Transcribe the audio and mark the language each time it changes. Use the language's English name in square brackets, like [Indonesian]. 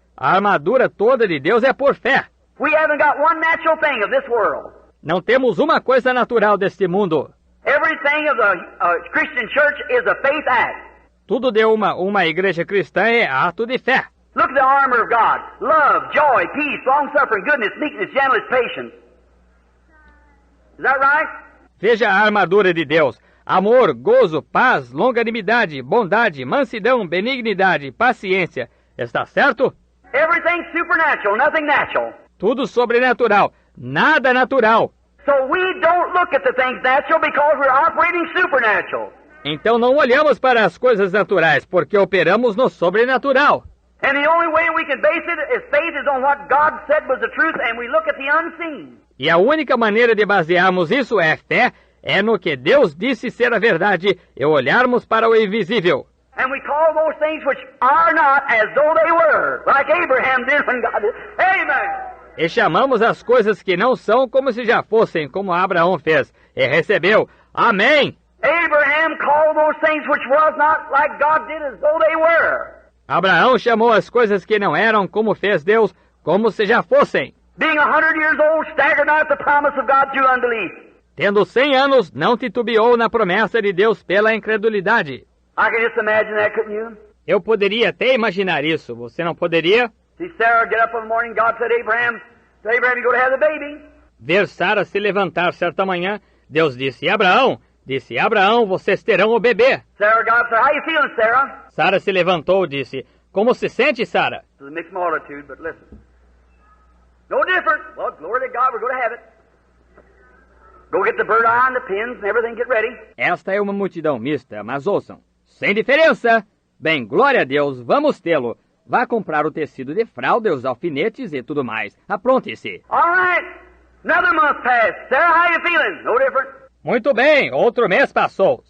[Portuguese] A armadura toda de Deus é por fé. [English] We haven't got one natural thing of this world. [Portuguese] Não temos uma coisa natural deste mundo. [English] Everything of the Christian church is a faith act. [Portuguese] Tudo de uma igreja cristã é ato de fé. [English] Look at the armor of God. Love, joy, peace, long-suffering, goodness, meekness, gentleness, patience. Is that right? [Portuguese] Veja a armadura de Deus. Amor, gozo, paz, longanimidade, bondade, mansidão, benignidade, paciência. Está certo? [English] Everything supernatural, nothing natural. [Portuguese] Tudo sobrenatural, nada natural. [English] So we don't look at the things natural because we're operating supernatural. [Portuguese] Então não olhamos para as coisas naturais, porque operamos no sobrenatural. [English] And the only way we can base it is faith is on what God said was the truth, and we look at the unseen. [Portuguese] E a única maneira de basearmos isso é fé, é no que Deus disse ser a verdade e olharmos para o invisível. [English] And we call those things which are not as though they were, like Abraham did when God did. Amen! [Portuguese] E chamamos as coisas que não são como se já fossem, como Abraão fez, e recebeu. Amém! [English] Abraham called those things which was not like God did as though they were. [Portuguese] Abraão chamou as coisas que não eram como fez Deus, como se já fossem. [English] Being 100 years old, staggered not at the promise of God through unbelief. [Portuguese] Tendo 100 anos, não titubeou na promessa de Deus pela incredulidade. [English] I can just imagine that, couldn't you? [Portuguese] Eu poderia até imaginar isso, você não poderia? [English] See Sarah get up in the morning, God said, Abraham, you go to have the baby. [Portuguese] Ver Sara se levantar certa manhã, Deus disse, Abraão, vocês terão o bebê. [English] Sarah, God said, how you feeling, Sarah? [Portuguese] Sara se levantou e disse, como se sente, Sara? [English] It's a mixed multitude, but listen. No different. Well, glory to God, we're going to have it. Go get the bird eye and the pins and everything, get ready. [Portuguese] Esta é uma multidão mista, mas ouçam, sem diferença. Bem, glória a Deus, vamos tê-lo. Vá comprar o tecido de fralda, os alfinetes e tudo mais. Apronte-se. [English] All right. Another month passed. Sarah, how you feeling? No different. [Portuguese] Muito bem, outro mês passou.